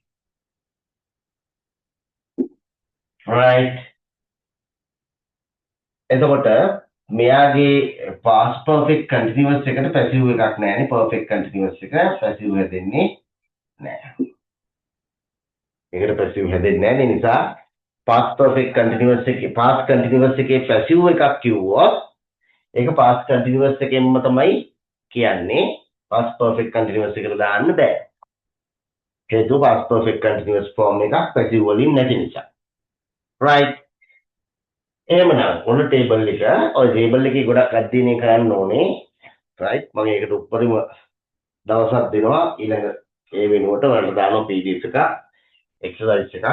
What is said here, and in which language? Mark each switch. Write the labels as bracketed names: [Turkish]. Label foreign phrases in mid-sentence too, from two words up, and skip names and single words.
[Sinhala] right? එතකොට මෙයාගේ [English] past perfect continuous [Sinhala] එකට passive එකක් නැහැනේ. [English] perfect continuous [Sinhala] එක passive හැදෙන්නේ නැහැ. ඒකට passive හැදෙන්නේ නැහැ. ඒ නිසා [English] past perfect continuous [Sinhala] එකේ [English] past continuous [Sinhala] එකේ passive එකක් කිව්වොත් ඒක [English] past continuous [Sinhala] එකෙන්ම තමයි කියන්නේ. [English] past perfect continuous [Sinhala] එකට දාන්න බෑ. හේතුව [English] past perfect continuous form [Sinhala] එකක් passive වලින් නැති නිසා. right? එහෙමනම් ඔන්න ටේබල් එක ඔය ටේබල් එකේ ගොඩක් අධ්‍යයනය කරන්න ඕනේ. right? මම ඒකට උඩරිම දවසක් දෙනවා. ඊළඟ ඒ වෙනුවට වලට දානවා pdf එකක් exercise එකක්.